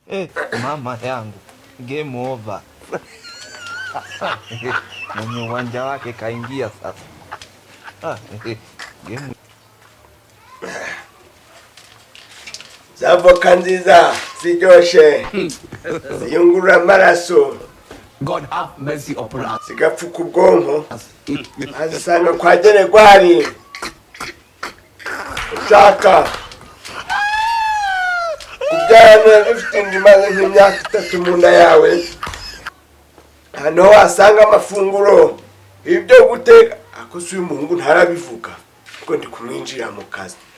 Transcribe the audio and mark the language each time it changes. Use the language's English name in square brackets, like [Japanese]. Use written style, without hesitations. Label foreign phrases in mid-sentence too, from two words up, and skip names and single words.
[Swahili] Mama yangu, [English] game over. [Swahili] Mwenye uwanja wake kaingia sasa. Game. [Kinyarwanda] Zavoka nziza ziryoshe ziyungurura amaraso. [English] God have mercy upon us. [Kinyarwanda] Zigapfuka ubwonko azisanga kwa Geregwari ushaka kubyara ufite indimaze nk'imyaka 3 mu nda yawe. Hano wasanga amafunguro ibyo guteka akoze uyu muhungu ntarabivuga kuko ndi kumwinjira mu kazi.